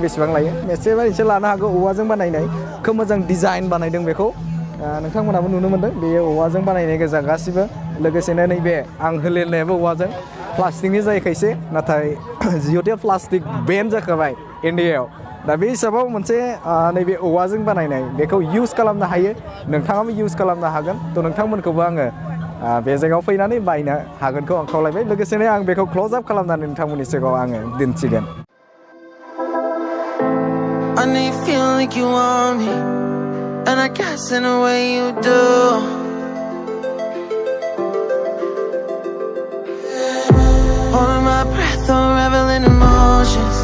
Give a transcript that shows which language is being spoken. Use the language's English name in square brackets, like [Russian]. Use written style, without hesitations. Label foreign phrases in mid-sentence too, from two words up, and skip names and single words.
[Bodo] बेसेबां लायो एसे लानो हागौ औवाजों बानायनाय खोब मोजां डिजाइन बानायदों बेखौ नोंथांमोनाबो नुनो मोन्दों बेयो औवाजों बानायनाय गोजा गासिबो लोगोसेनो नैबे आं होलेरनायाबो औवाजों प्लास्टिकनि जायो खायसे नाथाय जिहेतु प्लास्टिक बेन जाखाबाय इन्डियायाव दा बे हिसाबाव मोनसे नैबे औवाजों बानायनाय बेखौ इउज खालामनो हायो नोंथाङाबो इउज खालामनो हागोन थ' नोंथांमोनखौबो आङो बे जायगायाव फैनानै बायनो हागोनखौ आं खावलायबाय लोगोसेनो आं बेखौ [English] close up [Bodo] खालामनानै नोंथांमोननि सिगाङाव आङो दिन्थिगोन [English] I know you feel like you want me, and I guess in a way you do. Holding my breath, I'm reveling emotions.